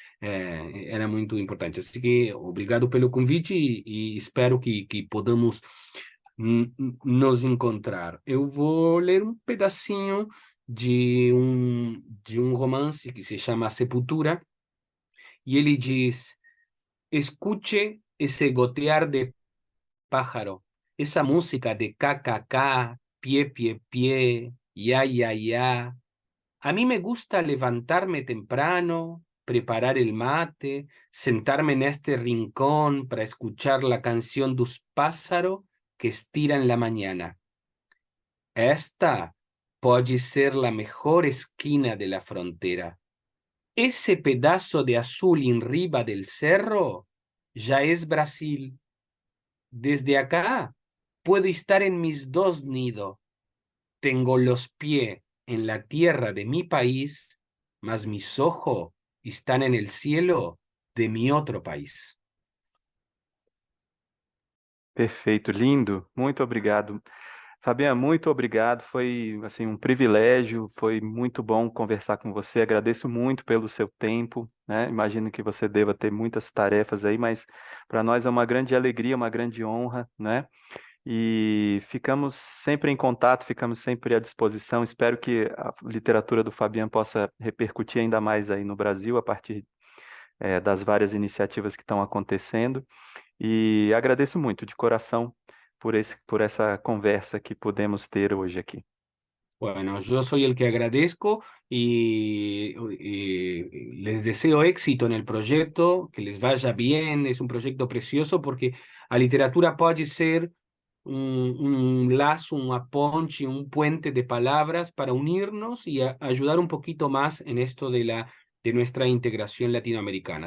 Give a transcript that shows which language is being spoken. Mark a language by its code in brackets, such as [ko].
[pt] Era muito importante. Assim que obrigado pelo convite e espero que podamos nos encontrar. Eu vou ler um pedacinho de um romance que se chama Sepultura e ele diz. [es] Escuche ese gotear de pájaro, esa música de ca, pie, pie, pie, ya, ya. A mí me gusta levantarme temprano, preparar el mate, sentarme en este rincón para escuchar la canción dos pájaros que estiran la mañana. Esta puede ser la mejor esquina de la frontera. Ese pedazo de azul arriba del cerro ya es Brasil. Desde acá puedo estar en mis dos nidos. Tengo los pies en la tierra de mi país, mas mis ojos están en el cielo de mi otro país. [pt] Perfeito, lindo. Muito obrigado. Fabiana, muito obrigado. Foi assim um privilégio, foi muito bom conversar com você. Agradeço muito pelo seu tempo, né? Imagino que você deva ter muitas tarefas aí, mas para nós é uma grande alegria, uma grande honra, né? E ficamos sempre em contato, ficamos sempre à disposição. Espero que a literatura do Fabiano possa repercutir ainda mais aí no Brasil a partir das várias iniciativas que estão acontecendo. E agradeço muito de coração por essa conversa que pudemos ter hoje aqui. [es] Bueno, yo soy el que agradezco y les deseo éxito en el proyecto, que les vaya bien. Es un proyecto precioso porque la literatura puede ser un lazo, una ponche, un puente de palabras para unirnos y ayudar un poquito más en esto de nuestra integración latinoamericana.